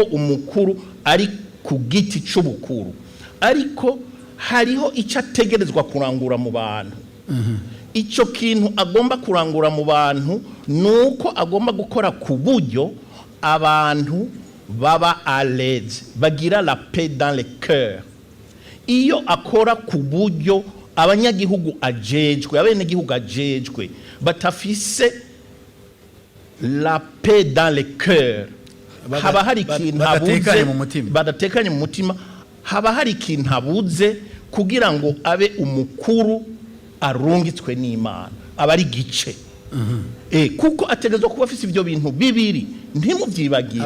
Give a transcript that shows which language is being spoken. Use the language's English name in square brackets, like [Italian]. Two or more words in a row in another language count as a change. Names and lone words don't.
[Rundi] umukuru ari ku giti c'ubukuru ariko hariho icyo ategerezwa kurangura mu bantu icyo kintu agomba kurangura mu bantu nuko agomba gukora ku buryo abantu baba [French] à l'aise [Rundi] bagira [French] la paix dans le [Rundi] cœur iyo akora ku buryo abanyagihugu ajejwe abenegihugu ajejwe batafise [French] la paix dans le cœur [Rundi] haba hari ikintu badatekanye mu mutima haba hari ikintu abuze kugira ngo abe umukuru arungitswe n'Imana aba ari gice kuko ategezwa kuba afise ibyo bintu bibiri ntimuvyibagiye